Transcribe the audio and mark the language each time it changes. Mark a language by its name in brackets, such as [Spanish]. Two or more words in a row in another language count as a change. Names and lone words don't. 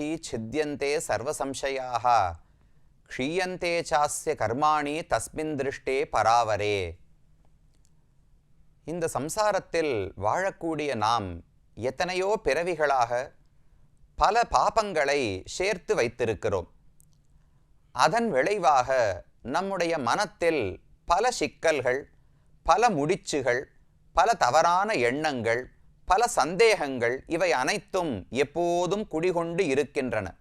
[Sanskrit] छिद्यन्ते सर्वसंशयाः क्षीयन्ते चास्य कर्माणि तस्मिन् दृष्टे परावरे. [Tamil] இந்த சம்சாரத்தில் வாழக்கூடிய நாம் எத்தனையோ பிறவிகளாக பல பாபங்களை சேர்த்து வைத்திருக்கிறோம். அதன் விளைவாக நம்முடைய மனத்தில் பல சிக்கல்கள், பல முடிச்சுகள், பல தவறான எண்ணங்கள், பல சந்தேகங்கள் இவை அனைத்தும் எப்போதும் குடிகொண்டு இருக்கின்றன.